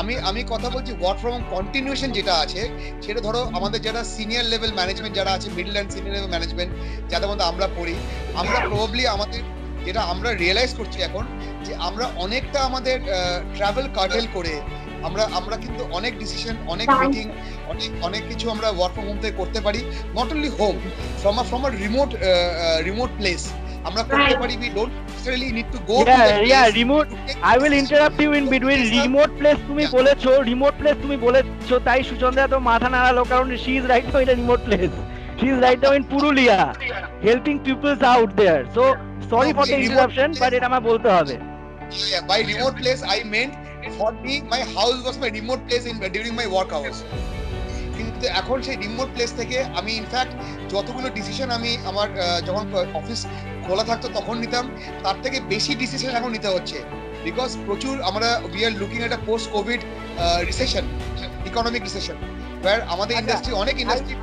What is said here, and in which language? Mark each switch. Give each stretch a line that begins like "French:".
Bangla: আমি কথা বলছি ওয়ার্ক ফ্রম হোম কন্টিনিউশন যেটা আছে, সেটা ধরো আমাদের যারা সিনিয়র লেভেল ম্যানেজমেন্ট যারা আছে, middle and senior level management যাদের মধ্যে আমরা পড়ি, আমরা প্রবাবলি আমাদের যেটা আমরা রিয়েলাইজ করছি এখন, যে আমরা অনেকটা আমাদের ট্রাভেল কার্টেল করে আমরা কিন্তু অনেক ডিসিশন, অনেক মিটিং, অনেক কিছু আমরা ওয়ার্ক ফ্রম হোম থেকে করতে পারি।
English: not only home, from a remote place
Bangla: আমরা করতে পারি।
English: we don't necessarily need to go to the place. remote, I will interrupt you in between. Remote place
Bangla: তুমি বলেছো, তাই সুচন্দ্রা তো মাথা নাড়ালো, কারণ
English: she is right now in a remote place. She is right now in Purulia helping people out there. So sorry for the interruption, but
Bangla: এটা আমার বলতে হবে।
English: Yeah, by remote place I meant for me my house was my remote place during my work hours.
Bangla: কিন্তু এখন সেই remote place থেকে আমি in fact যতগুলো ডিসিশন আমি আমার যখন অফিস খোলা থাকতো তখন নিতাম, তার থেকে বেশি ডিসিশন এখন নিতে হচ্ছে, বিকজ প্রচুর আমরা
English: we are looking at a post Covid recession,
Bangla: economic recession, where আমাদের ইন্ডাস্ট্রি, অনেক ইন্ডাস্ট্রি,